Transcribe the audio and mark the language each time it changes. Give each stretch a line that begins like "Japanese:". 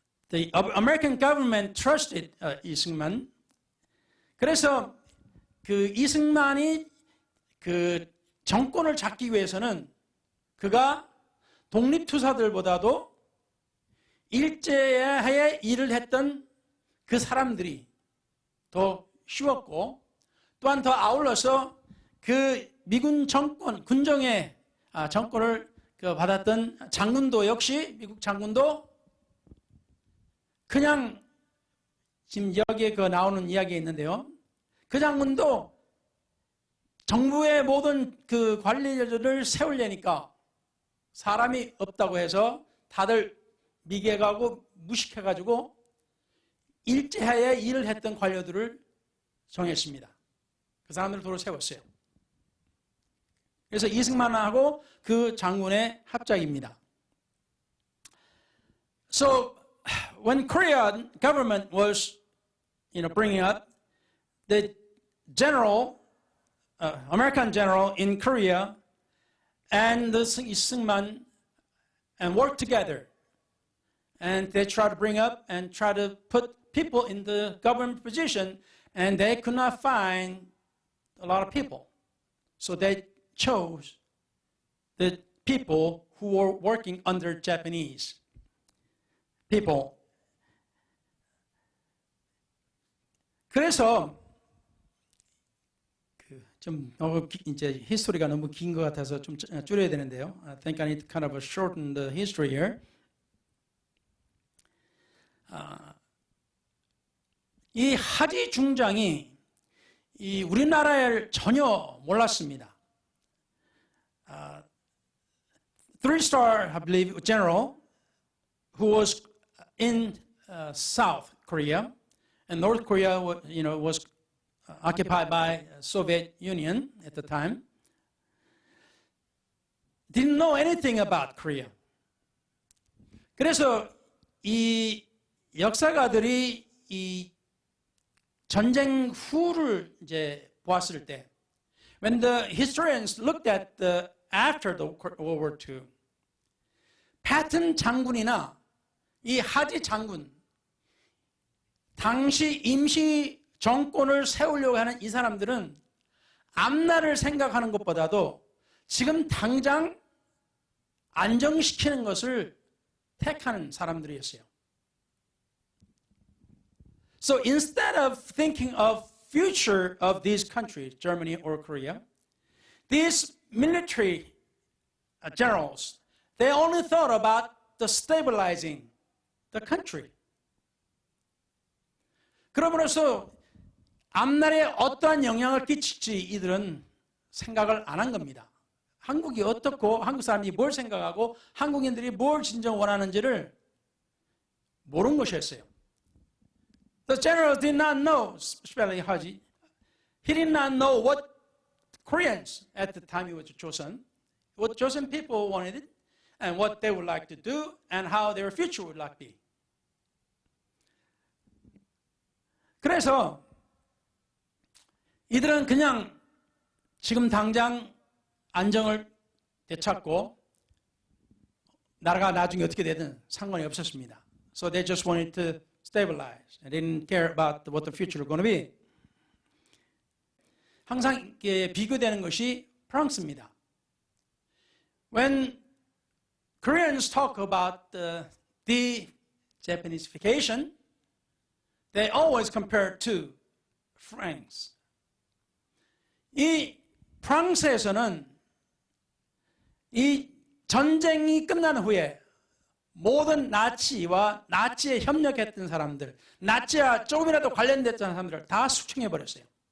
English: The American government trusted 이승만.
Korean: 그래서 이승만이 정권을 잡기 위해서는 그가 독립투사들보다도 일제하에 일을 했던 그 사람들이 더 쉬웠고 또한 더 아울러서 미군 정권, 군정의 정권을 받았던 장군도 역시 미국 장군도 그냥 지금 여기에 그 나오는 이야기가 있는데요. 그 장군도 정부의 모든 그 관리자들을 세우려니까 사람이 없다고 해서 다들 미개가고 무식해가지고 일제하에 일을 했던 관료들을 정했습니다. 그 사람들을 도로 세웠어요. 그래서 이승만하고 그 장군의 합작입니다.
English: So when Korean government was, bringing up the general, American general in Korea, and the Syngman, and work together, and they try to bring up and try to put people in the government position, and they could not find a lot of people, so they chose the people who were working under Japanese people.
Korean: 그래서 좀 너무 이제 히스토리가 너무 긴 것 같아서 좀 줄여야 되는데요.
English: I think I need to kind of shorten the history here.
Korean: 이 하지 중장이 이 우리나라를 전혀 몰랐습니다.
English: Three-star, I believe, general who was in South Korea, and North Korea, was occupied by Soviet Union at the time, didn't know anything about Korea.
Korean: 그래서 이 역사가들이 이 전쟁 후를 이제 보았을 때,
English: when the historians looked at the after the World War II,
Korean: 패튼 장군이나 이 하지 장군, 당시 임시 정권을 세우려고 하는 이 사람들은 앞날을 생각하는 것보다도 지금 당장 안정시키는 것을 택하는 사람들이었어요.
English: So instead of thinking of future of these countries, Germany or Korea, these military generals, they only thought about the stabilizing the country.
Korean: 그러므로서 앞날에 어떠한 영향을 끼칠지 이들은 생각을 안 한 겁니다. 한국이 어떻고 한국 사람들이 뭘 생각하고 한국인들이 뭘 진정 원하는지를 모르는 것이었어요.
English: The general did not know, especially Haji, he did not know what Koreans at the time he was chosen, what Joseon people wanted and what they would like to do and how their future would like to be.
Korean: 그래서 이들은 그냥 지금 당장 안정을 되찾고 나라가 나중에 어떻게 되든 상관이 없었습니다.
English: So they just wanted to stabilize. They didn't care about what the future was going to be.
Korean: 항상 비교되는 것이 프랑스입니다.
English: When Koreans talk about the Japanesification, they always compare to France.
Korean: 이 프랑스에서는 이 전쟁이 끝난 후에 모든 나치와 나치에 협력했던 사람들, 나치와 조금이라도 관련됐던 사람들을 다 숙청해버렸어요.